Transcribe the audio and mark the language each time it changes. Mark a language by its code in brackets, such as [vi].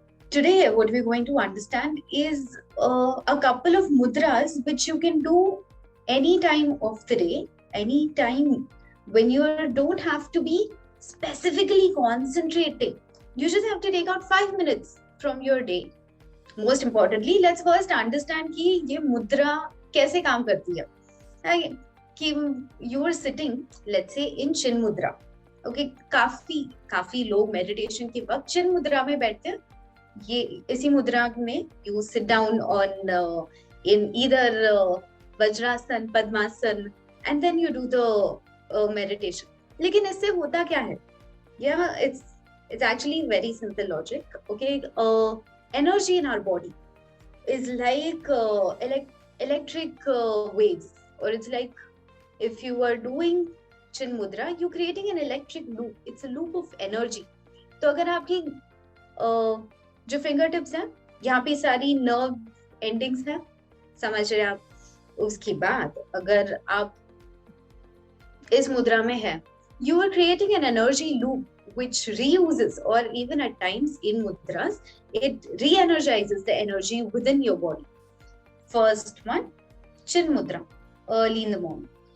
[en] Today, what we're going to understand is a couple of mudras which you can do any time of the day, any time when you don't have to be specifically concentrating. You just have to take out 5 minutes from your day. Most importantly, let's first understand [hi] कि ये मुद्रा कैसे काम करती है. कि [en] you are sitting, let's say in chin mudra. [hi] Okay, काफी लोग meditation के वक्त chin mudra में बैठते हैं. ये इसी मुद्रा में [en] you sit down on in either Vajrasan, Padmasan, and then you do the meditation. [hi] लेकिन इससे होता क्या है? [en] Yeah, it's actually very simple logic. Okay, energy in our body is like electric waves, or it's like if you are doing chin mudra, you're creating an electric loop. It's a loop of energy. [hi] तो अगर आपकी जो fingertips हैं, यहाँ पे सारी nerve endings हैं, समझ रहे आप? उसके बाद अगर आप इस मुद्रा में है, [en] you are creating an energy loop which reuses, or even at times in mudras, it re-energizes the energy within your body. First one, chin mudra, early in the morning.